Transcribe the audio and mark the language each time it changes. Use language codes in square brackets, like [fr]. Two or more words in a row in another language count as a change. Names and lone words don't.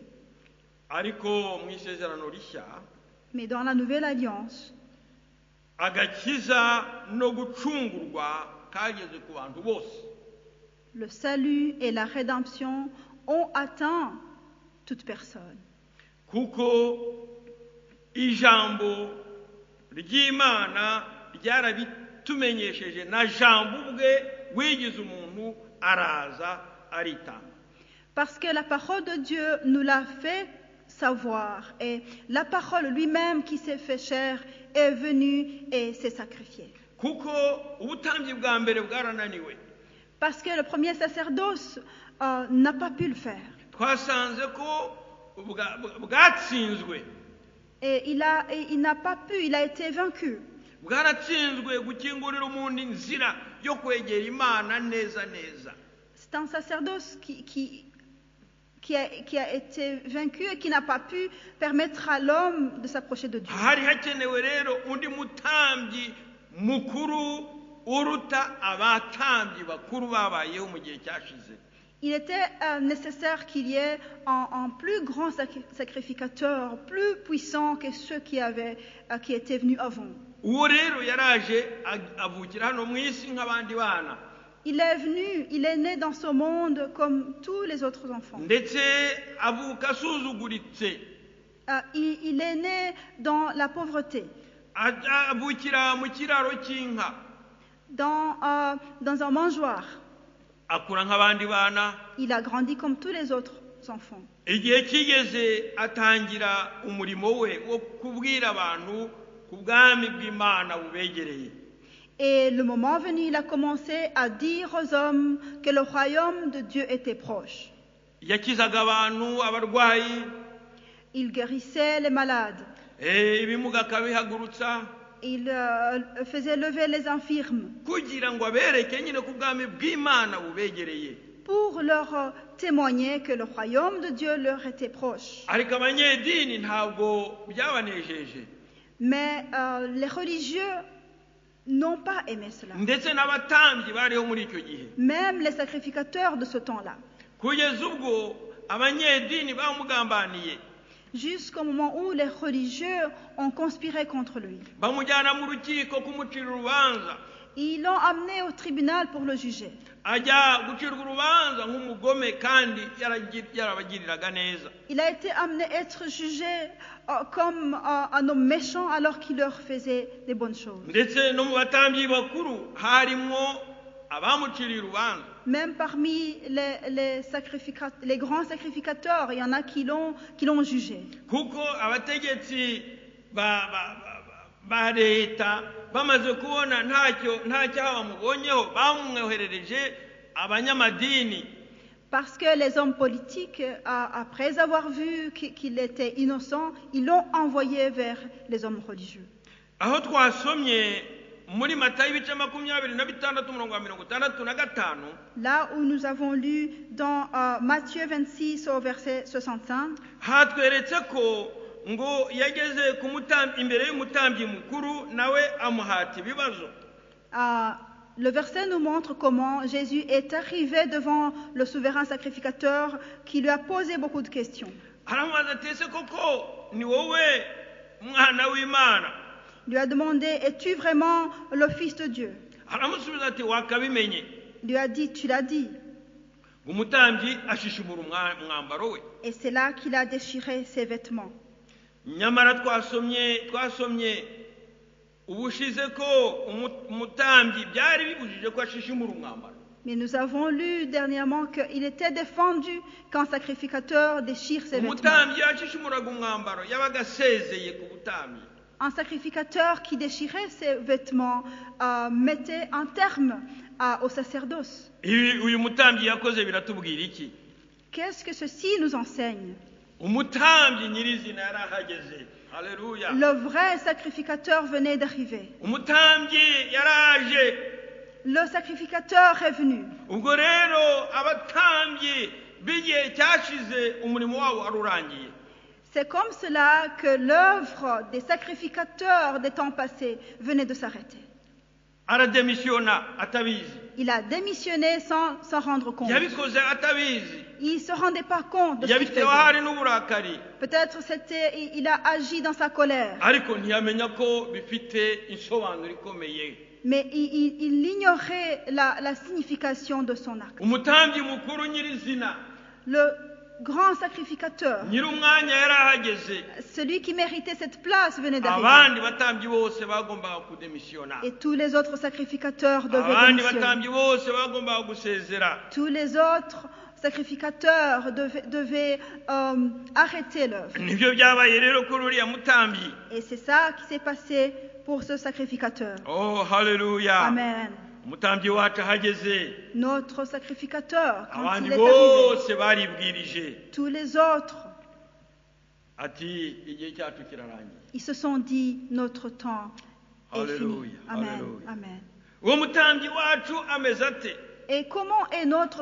[rw] Ariko mu isezerano rishya [fr] Mais dans la Nouvelle Alliance, [rw] agakiza no gucungurwa kageze ku bantu bose. [fr] le salut et la rédemption ont atteint toute personne. [rw] Kuko ijambo ry'Imana ryarabitumenyesheje na jambo ubwe wigize umuntu araza aritanga. [fr] Parce que la parole de Dieu nous l'a fait savoir et la parole lui-même qui s'est fait chair est venue et s'est sacrifiée. [rw] Kuko ubutambyi bwa mbere bwarananiwe. [fr] Parce que le premier sacerdoce n'a pas pu le faire. [rw] Twasanze ko bwatsinzwe. [fr] Et il n'a pas pu, il a été vaincu. [rw] Bwaratsinzwe gukingurira umuntu inzira yo kwegera Imana neza neza. [fr] C'est un sacerdoce qui a été vaincu et qui n'a pas pu permettre à l'homme de s'approcher de Dieu. [rw] Hari hakenewe rero undi mutambyi mukuru uruta abatambyi bakuru babayeho mu gihe cyashize. [fr] Il était nécessaire qu'il y ait un plus grand sacrificateur, plus puissant que ceux qui étaient venus avant. [rw] Uwo rero yaraje avukira hano mu isi nk'abandi bana. [fr] Il est venu, il est né dans ce monde comme tous les autres enfants. [rw] Ndetse avuka asuzuguritse. [fr] Il est né dans la pauvreté, [rw] Avukira mu kiraro cy'inka. [fr] dans un mangeoire. [rw] Akura nk'abandi bana. [fr] Il a grandi comme tous les autres enfants. [rw] Igihe kigeze atangira umurimo we wo kubwira abantu ku bwami bw'Imana bubegereye. [fr] Et le moment venu, il a commencé à dire aux hommes que le royaume de Dieu était proche. [rw] Yakizaga abantu abarwayi. [fr] Il guérissait les malades. [rw] Ibimuga akabihagurutsa. [fr] Il faisait lever les infirmes [rw] kugira ngo abereke nyine ku bwami bw'Imana bubegereye. [fr] pour leur témoigner que le royaume de Dieu leur était proche. [rw] Ariko abanyedini ntabwo byabanejeje. [fr] Mais les religieux n'ont pas aimé cela. [rw] Ndetse n'abatambyi bariho muri icyo gihe. [fr] Même les sacrificateurs de ce temps-là. [rw] Kugeza ubwo abanyedini bamugambaniye. [fr] Jusqu'au moment où les religieux ont conspiré contre lui. [rw] Bamujyana mu rukiko kumucira urubanza. [fr] Ils l'ont amené au tribunal pour le juger. [rw] Ajya gucirwa urubanza nk'umugome kandi yarabagiriraga neza. [fr] Il a été amené à être jugé comme un homme méchant alors qu'il leur faisait des bonnes choses. [rw] Ndetse no mu batambyi bakuru harimo abamuciriye urubanza. [fr] Même parmi les grands sacrificateurs, il y en a qui l'ont jugé. [rw] kuko abategetsi ba leta bamaze kubona nta cyaha bamubonyeho bamwoherereje abanyamadini. [fr] Parce que les hommes politiques, après avoir vu qu'il était innocent, ils l'ont envoyé vers les hommes religieux. [rw] aho twasomye muri Matayo ibice 26:65. [fr] Là où nous avons lu dans Matthieu 26 au verset 65, [rw] hatweretse ko ngo yageze imbere y'umutambyi mukuru nawe amuhata ibibazo. [fr] le verset nous montre comment Jésus est arrivé devant le souverain sacrificateur qui lui a posé beaucoup de questions. [rw] aramubaza ati ese koko ni wowe mwana w'Imana? [fr] Il lui a demandé, es-tu vraiment le Fils de Dieu? [rw] aramusubiza ati wakabimenye. [fr] Il lui a dit, tu l'as dit. [rw] umutambyi ashishimura umwambaro we. [fr] Et c'est là qu'il a déchiré ses vêtements. [rw] nyamara twasomye ubushize ko umutambyi byari bibujije ko ashishimura umwambaro. [fr] Mais nous avons lu dernièrement qu'il était défendu qu'un sacrificateur déchire ses vêtements. [rw] umutambyi yashishimuraga umwambaro yabaga asezeye ku butambyi. [fr] Un sacrificateur qui déchirait ses vêtements mettait un terme au sacerdoce. [rw] uyu mutambyi yakoze biratubwira iki? [fr] Qu'est-ce que ceci nous enseigne? [rw] umutambyi nyirizina yarahageze. [fr] Alléluia. Le vrai sacrificateur venait d'arriver. [rw] umutambyi yaraje. [fr] Le sacrificateur est venu. [rw] ubwo rero abatambyi b'igihe cyashize umurimo wabo warurangiye. [fr] C'est comme cela que l'œuvre des sacrificateurs des temps passés venait de s'arrêter. [rw] arademisiona atabizi. [fr] Il a démissionné sans rendre compte. [rw] yabikoze atabizi. [fr] Il ne se rendait pas compte de ce qu'il [rw] yabitewe [fr] faisait. [rw] hari n'uburakari. [fr] Peut-être il a agi dans sa colère. [rw] ariko ntiyamenya ko bifite insobanuro ikomeye. [fr] Mais il ignorait la signification de son acte. [rw] umutambyi mukuru nyirizina, [fr] Le grand sacrificateur, [rw] nyir'umwanya yarahageze. [fr] celui qui méritait cette place, venait d'arriver. [rw] abandi batambyi bose bagombaga kudemisiona. [fr] Et tous les autres sacrificateurs devaient [rw] abandi [fr] démissionner. [rw] batambyi bose bagombaga gusezera. [fr] Tous les autres sacrificateurs devaient arrêter l'œuvre. [rw] nibyo byabaye rero kuri uriya mutambyi. [fr] Et c'est ça qui s'est passé pour ce sacrificateur. [rw] Oh haleluya. Amen. umutambyi wacu ahageze, [fr] Notre sacrificateur, quand [rw] abandi [fr] il est arrivé, [rw] bose baribwirije [fr] tous les autres, [rw] ati igihe cyacu kirarangiye. [fr] ils se sont dit, notre temps est fini. Alléluia, Amen. alléluia. Amen. [rw] uwo mutambyi wacu ameze ate? [fr] Et comment est notre